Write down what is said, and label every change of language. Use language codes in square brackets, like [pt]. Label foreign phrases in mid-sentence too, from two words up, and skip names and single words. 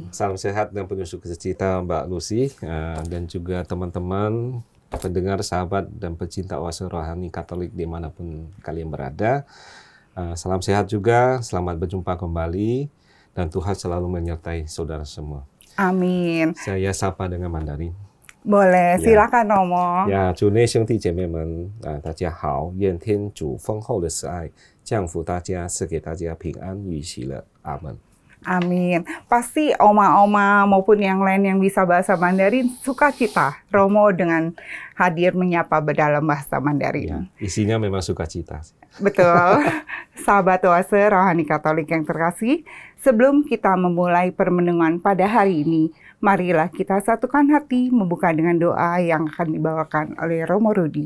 [id] Salam sehat dan penuh sukacita Mbak Lucy, dan juga teman-teman pendengar, sahabat, dan pecinta Oase Rohani Katolik dimanapun kalian berada. Salam sehat juga, selamat berjumpa kembali, dan Tuhan selalu menyertai saudara semua. Amin. Saya sapa dengan Mandarin. Boleh, silakan Romo. [zh] 主内兄弟姐妹们，大家好，愿天主丰厚的慈爱降福大家，赐给大家平安与喜乐。阿门。 [id] Amin. Pasti oma-oma maupun yang lain yang bisa bahasa Mandarin suka cita Romo dengan hadir menyapa dalam bahasa Mandarin. Ya, isinya memang sukacita. Betul. Sahabat Oase Rohani Katolik yang terkasih, sebelum kita memulai permenungan pada hari ini, marilah kita satukan hati membuka dengan doa yang akan dibawakan oleh Romo Rudi.